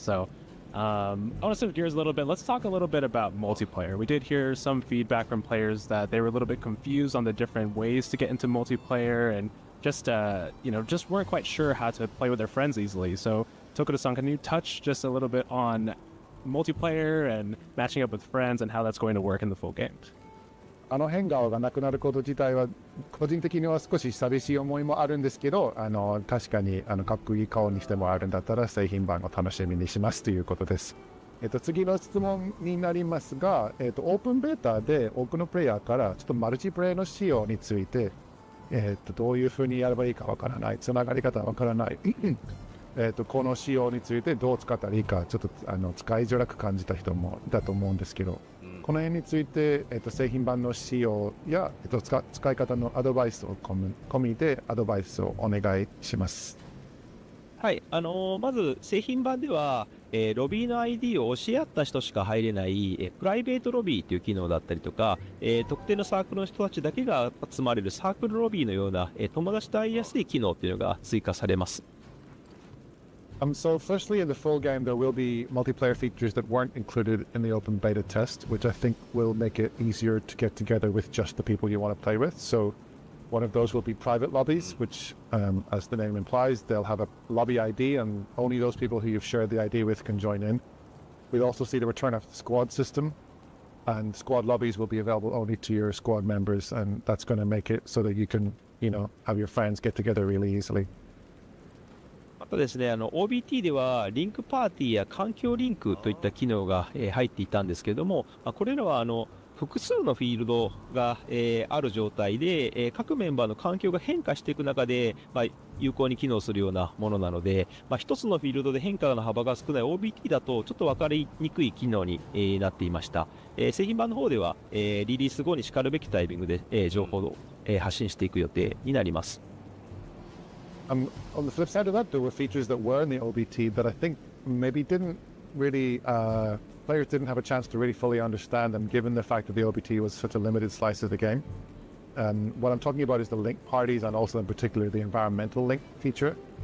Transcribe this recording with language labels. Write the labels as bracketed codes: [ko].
[en] So I want to switch gears a little bit. Let's talk a little bit about multiplayer. We did hear some feedback from players that they were a little bit confused on the different ways to get into multiplayer, and just you know, just weren't quite sure how to play with their friends easily. So Takuda-san, can you touch just a little bit on multiplayer and matching up with friends and how that's going to work in the full game? [ja] 変顔がなくなること自体は個人的には少し寂しい思いもあるんですけど、確かにかっこいい顔にしてもらえるんだったら製品版を楽しみにしますということです。次の質問になりますが、オープンベータで多くのプレイヤーからちょっとマルチプレイの仕様について、どういうふうにやればいいかわからない、つながり方わからないこの仕様についてどう使ったらいいかちょっと使いづらく感じた人もいたと思うんですけど、この辺について、製品版の仕様や、使い方のアドバイスを込みでアドバイスをお願いします。はい、まず製品版では、ロビーの ID を教え合った人しか入れない、プライベートロビーという機能だったりとか、特定のサークルの人たちだけが集まれるサークルロビーのような、友達と会いやすい機能っていうのが追加されます。 [en] So firstly, in the full game, there will be multiplayer features that weren't included in the open beta test, which I think will make it easier to get together with just the people you want to play with. So one of those will be private lobbies, which, as the name implies, they'll have a lobby ID, and only those people who you've shared the ID with can join in. We'll also see the return of the squad system, and squad lobbies will be available only to your squad members, and that's going to make it so that you can, you know, have your friends get together really easily. [ja] あとですね、OBT ではリンクパーティーや環境リンクといった機能が、入っていたんですけれども、これらは複数のフィールドが、ある状態で、各メンバーの環境が変化していく中で、有効に機能するようなものなので、一つのフィールドで変化の幅が少ない OBT だとちょっと分かりにくい機能に、なっていました。製品版の方では、リリース後にしかるべきタイミングで、情報を、発信していく予定になります。 [en] On the flip side of that, there were features that were in the OBT that I think maybe didn't really, players didn't have a chance to really fully understand them, given the fact that the OBT was such a limited slice of the game. What I'm talking about is the link parties, and also in particular the environmental link feature.